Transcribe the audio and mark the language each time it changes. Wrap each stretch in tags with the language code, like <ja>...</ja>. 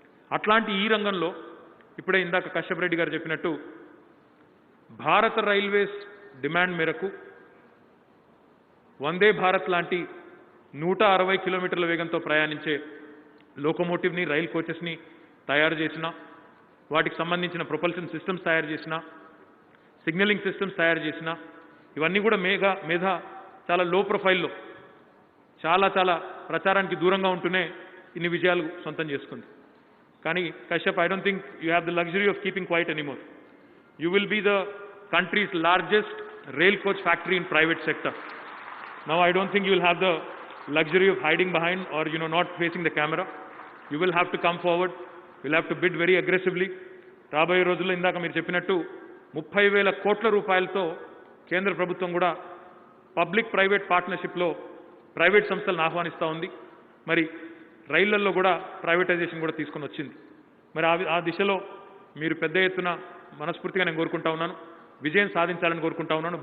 <te>అట్లాంటి ఈ రంగంలో ఇప్పుడే ఇందాక కశ్యప్ రెడ్డి గారు చెప్పినట్టు భారత రైల్వేస్ డిమాండ్ మేరకు వందే భారత్ లాంటి 160 కిలోమీటర్ల వేగంతో ప్రయాణించే లోకోమోటివ్ని, రైల్ కోచెస్ని తయారు చేసిన, వాటికి సంబంధించిన ప్రొపల్షన్ సిస్టమ్స్ తయారు చేసిన, సిగ్నలింగ్ సిస్టమ్స్ తయారు చేసిన, ఇవన్నీ కూడా మేధా చాలా లో ప్రొఫైల్లో, చాలా ప్రచారానికి దూరంగా ఉంటూనే ఇన్ని విజయాలు సొంతం చేసుకుంది.</te> <en>కానీ Kashyap, I don't think you have the luxury of keeping quiet anymore. You will be the country's largest rail coach factory in private sector. Now, I don't think you will have the luxury of hiding behind or, not facing the camera. You will have to come forward. You'll have to bid very aggressively.</en> <te>రాబోయే రోజుల్లో ఇందాక మీరు చెప్పినట్టు 30,000 కోట్ల రూపాయలతో కేంద్ర ప్రభుత్వం కూడా పబ్లిక్ ప్రైవేట్ పార్ట్నర్షిప్లో ప్రైవేట్ సంస్థలను ఆహ్వానిస్తూ ఉంది. మరి రైళ్లలో కూడా ప్రైవేటైజేషన్ కూడా తీసుకొని వచ్చింది. మరి ఆ దిశలో మీరు పెద్ద ఎత్తున మనస్ఫూర్తిగా నేను కోరుకుంటా ఉన్నాను, విజయం సాధించాలని కోరుకుంటా ఉన్నాను.</te>